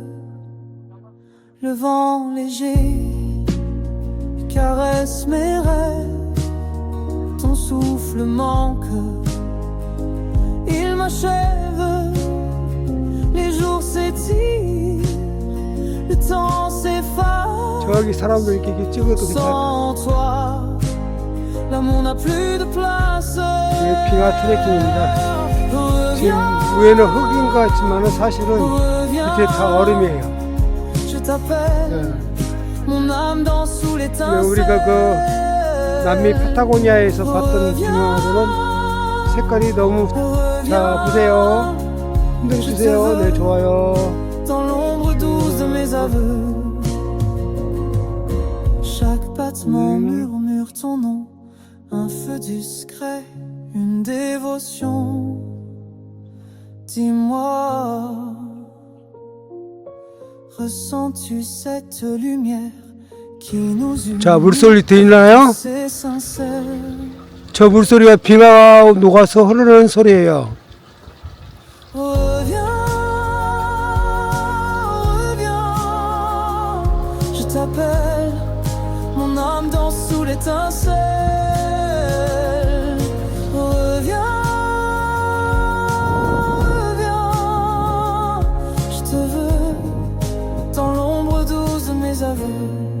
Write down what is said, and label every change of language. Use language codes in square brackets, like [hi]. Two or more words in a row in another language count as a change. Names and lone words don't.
[fr] Le vent léger caresse mes rêves, ton souffle manque, il m'achève. Les jours s'étirent, le temps s'efface. [ko] 저기 사람들 이렇게 찍어도 괜찮을 [fr] Sans toi, l'amour n'a plus de place. [ko] 것 빙하 트레킹입니다. 지금 위에는 흙인 것 같지만 사실은 밑에 다 얼음이에요. [fr] Je t'appelle, mon âme danse sous l'étincelle. [ko] 우리가 그 남미 파타고니아에서 봤던 빙하로는 색깔이 너무 자 보세요. 흔들어 주세요. 네 좋아요. [fr] Dans l'ombre douce de mes aveux, chaque battement murmure ton nom, un feu discret une dévotion. Dis-moi, ressens-tu cette lumière qui nous unit? [ko] 자, 물소리 들리나요? [fr] C'est sincère. [ko] 저 물소리가 비가 녹아서 흐르는 소리예요. [fr] Reviens, reviens, je t'appelle, mon âme danse sous l'étincelle. Reviens, reviens, je te veux dans l'ombre douce de mes aveux.